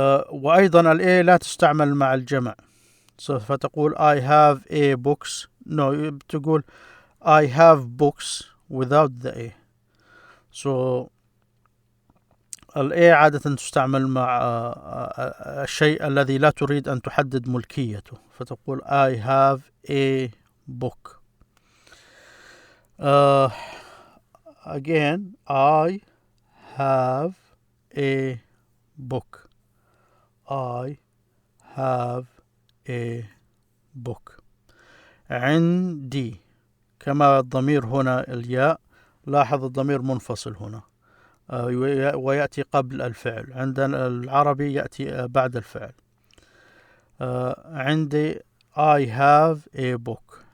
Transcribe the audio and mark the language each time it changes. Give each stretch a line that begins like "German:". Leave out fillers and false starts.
Arabic: وأيضا ال A لا تستعمل مع الجمع، فتقول
English: I have a books. No,
Arabic: تقول
English: I have books without the A.
Arabic: So ال A عادة تستعمل مع الشيء الذي لا تريد أن تحدد ملكيته، فتقول
English: I have a book. Again, I have a book. I have a book.
Arabic: عندي. كما الضمير هنا الياء، لاحظ الضمير منفصل هنا ويأتي قبل الفعل. عندنا العربي يأتي بعد الفعل. عندي
English: I have a book.